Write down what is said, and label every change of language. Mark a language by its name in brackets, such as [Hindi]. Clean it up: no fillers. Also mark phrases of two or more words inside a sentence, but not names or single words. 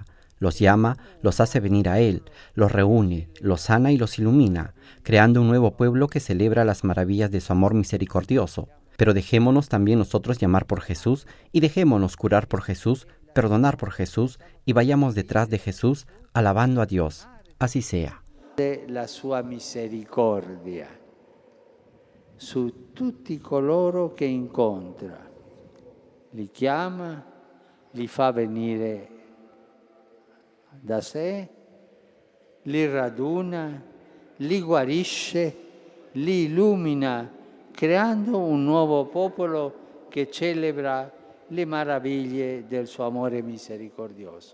[Spanish] Los llama, los hace venir a Él, los reúne, los sana y los ilumina, creando un nuevo pueblo que celebra las maravillas de su amor misericordioso. Pero dejémonos también nosotros llamar por Jesús y dejémonos curar por Jesús, perdonar por Jesús y vayamos detrás de Jesús alabando a Dios. Así sea. [Italian] La sua misericordia su tutti coloro che incontra, li chiama, li fa venire da sé, li raduna, li guarisce, li illumina, creando un nuovo popolo che celebra le meraviglie del suo amore misericordioso.